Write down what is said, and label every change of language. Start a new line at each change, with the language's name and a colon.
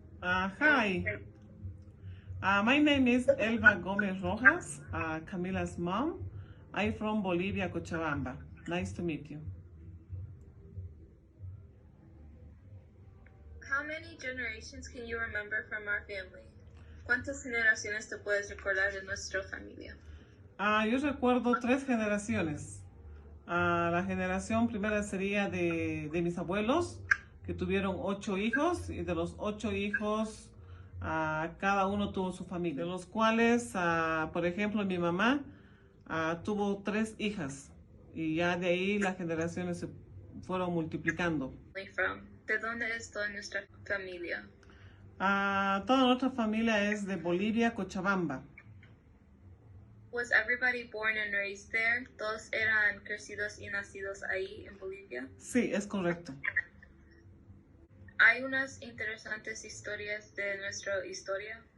English: Hi, my name is Elba Gomez Rojas, Camila's mom. I'm from Bolivia, Cochabamba. Nice to meet you. How many generations can you remember from our family?
Spanish: ¿Cuántas generaciones te puedes recordar de nuestra familia? Yo recuerdo 3 generaciones. La generación primera sería de mis abuelos, que tuvieron 8 hijos, y de los 8 hijos, cada uno tuvo su familia, de los cuales, por ejemplo, mi mamá tuvo 3 hijas, y ya de ahí las generaciones se fueron multiplicando. ¿De dónde es toda nuestra familia? Toda nuestra familia es de Bolivia, Cochabamba.
English: Was everybody born and raised there?
Spanish: ¿Todos eran crecidos y nacidos ahí en Bolivia? Sí, es correcto. Hay unas interesantes historias de nuestra historia.